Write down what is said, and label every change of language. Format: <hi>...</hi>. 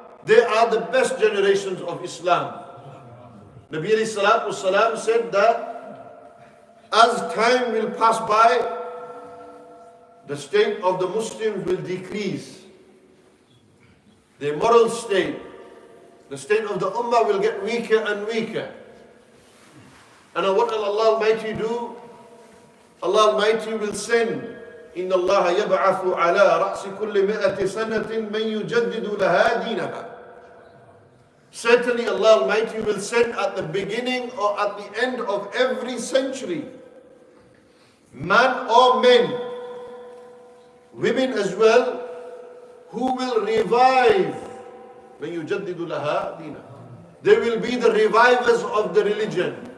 <en>They are the best generations of Islam. Nabi alayhi salatu wasalam said that as time will pass by, the state of the Muslims will decrease. Their moral state, the state of the Ummah will get weaker and weaker. And what will Allah Almighty do? Allah Almighty will send,</en> <ar>إِنَّ اللَّهَ يَبْعَثُ عَلَىٰ رَأْسِ كُلِّ مِئَةِ سَنَةٍ مَنْ يُجَدِّدُ لَهَا دِينَهَا.</ar> <en>Certainly Allah Almighty will send at the beginning or at the end of every century, man or men, women as well, who will revive. When you</en> <ar>jaddidu laha dina,</ar> <en>they will be the revivers of the religion.</en>